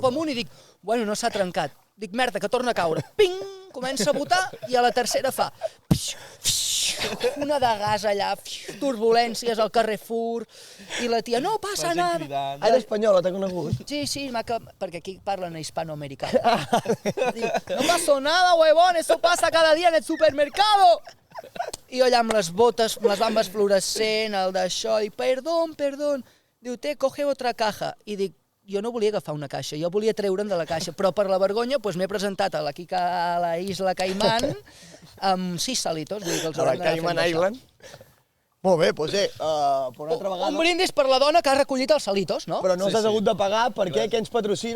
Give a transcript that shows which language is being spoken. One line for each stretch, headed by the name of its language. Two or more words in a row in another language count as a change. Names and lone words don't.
Catalan: cap amunt i dic, bueno, no s'ha trencat. Dic, merda, que torna a caure. Ping, comença a botar i a la tercera fa... Una de gas allà, turbulències al Carrefour, i la tia, no passa gent nada. cridant. Era espanyola, t'ha conegut? Sí, sí, perquè aquí parlen hispanoamericà.
Spanish: Diu, no pasó nada, huevón, eso pasa cada día en el supermercado.
Catalan: I jo allà amb les botes, amb les bambes fluorescent, el d'això, dic, perdón.
Spanish: Diu, coge otra caja.
Catalan: I dic, jo no volia agafar una caixa, jo volia treure'm de la caixa, però per la vergonya doncs m'he presentat a la Isla Caimán amb 6 salitos. Vull dir que els A la haurem d'anar Cayman fent baixar. Island. Molt bé, doncs per una altra vegada... Un brindis per la dona que ha recollit els salitos, no? Però no t'has hagut de pagar perquè què ens patrocina?